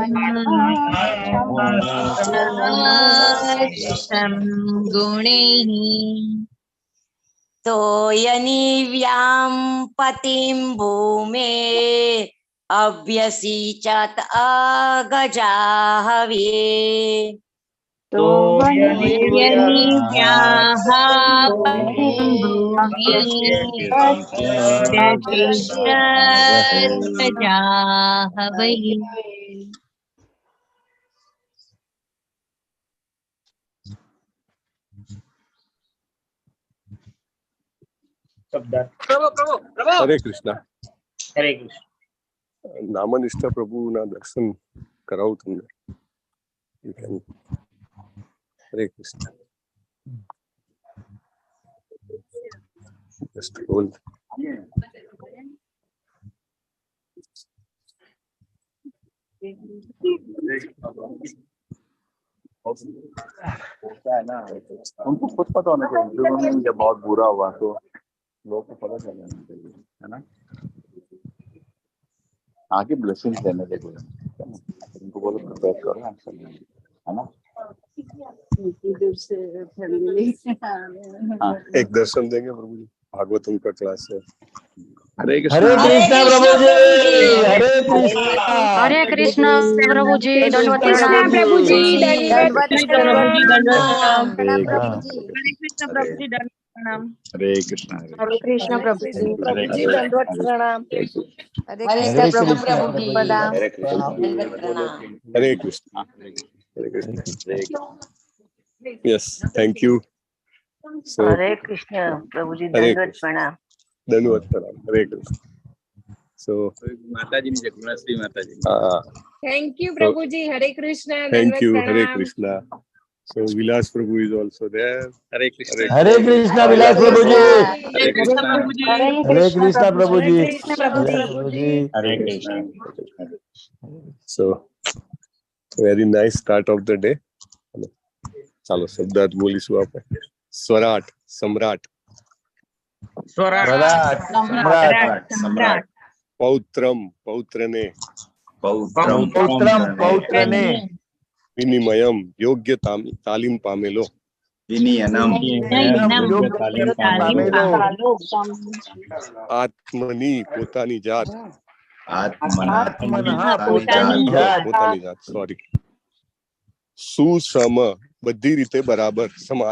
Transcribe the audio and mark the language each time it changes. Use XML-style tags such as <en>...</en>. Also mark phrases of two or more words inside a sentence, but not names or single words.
<sa>महर्षं गुणैः तोयनिव्यां पतिं भूमे अभ्यसिचत अगजाहवे तोयनिव्याः पतिं भूमे अभ्यसिचद्गजाहवे</sa> <gu>હરે કૃષ્ણ. હરે કૃષ્ણ. નામનિષ્ઠ પ્રભુના દર્શન કરાવું તમને. હરે કૃષ્ણ.</gu> <en>Just hold.</en> <hi>उनको खुद पता होना चाहिए जब बहुत बुरा हुआ तो लोगों को पता चल जाना चाहिए, है ना? आगे ब्लेसिंग देने के लिए उनको बोलो प्रिपेयर करो, है ना? एक दर्शन देंगे प्रभु जी, भागवतम का क्लास है। हरे हरे कृष्ण प्रभु जी, हरे कृष्ण, हरे कृष्ण प्रभु जी, दंडवत कृष्ण प्रभु जी, दंडवत प्रणाम। प्रणाम प्रभु जी। हरे कृष्ण प्रभु जी, दंडवत प्रणाम। हरे कृष्ण हरे कृष्ण प्रभु जी, दंडवत प्रणाम। हरे हरे कृष्ण कृष्ण प्रभु प्रभु जी, जी प्रणाम। हरे कृष्ण दंडवत प्रणाम। हरे कृष्ण. हरे कृष्ण.</hi> <en>Yes, thank you. So,</en> <hi>हरे कृष्ण प्रभु जी, हरे दंडवत कृष्ण. प्रणाम। दंडवत प्रणाम. हरे कृष्ण.</hi> <en>So,</en> <hi>माताजी ने गुणाश्री माताजी</hi> <en>thank you</en> <hi>प्रभु जी, हरे कृष्ण,</hi> <en>thank</en> <hi>दंडवत</hi> <en>you. Hare</en> <hi>प्रणाम।</hi> <en>Krishna. So, Vilas Prabhu is also there.</en> <hi>हरे कृष्ण. हरे कृष्ण विलास प्रभु जी, हरे कृष्ण प्रभु जी, हरे कृष्ण प्रभु जी, हरे कृष्ण प्रभु जी। हरे कृष्ण.</hi> <en>So, very nice start of the day.</en> <gu>ચાલો શબ્દાર્થ બોલીશું આપણે.</gu> <sa>સ્વરાટ, સમ્રાટ. स्वराट सम्राट, सम्राट</sa> <gu>પૌત્રમ, પૌત્રને.</gu> <sa>पौत्रम पौत्रम पौत्रने,</sa> <gu>વિનિમયમ, યોગ્ય તાલીમ પામેલો.</gu> <sa>विनियनम</sa> <gu>યોગ્ય તાલીમ પામેલો. આત્મની, પોતાની જાત.</gu> <sa>आत्मनः આત્મનઃ</sa> <gu>પોતાની પોતાની જાત, પોતાની જાત, સોરી. સુસમ, બધી રીતે બરાબર, સમાન.</gu>